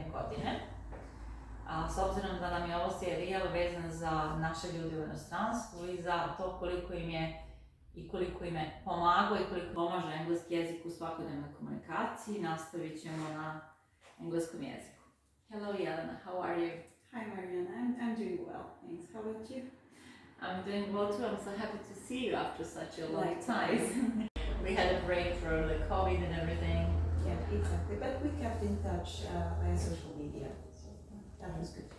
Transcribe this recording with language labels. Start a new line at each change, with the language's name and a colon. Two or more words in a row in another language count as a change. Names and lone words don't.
Bosnian: godine. S obzirom da nam je ovo serijal vezan za naše ljude u inostranstvu i za to koliko im je pomagao i koliko pomaže engleski jezik u svakodnevnoj komunikaciji, nastavit ćemo na engleskom jeziku.
English: Hello Jelena, how are you? Hi Marianne, I'm doing well, thanks. How about you? I'm doing well too. I'm so happy to see you after such a long time. We had a break for the COVID and everything. Yeah, exactly. But we kept in touch via social media, so that was good.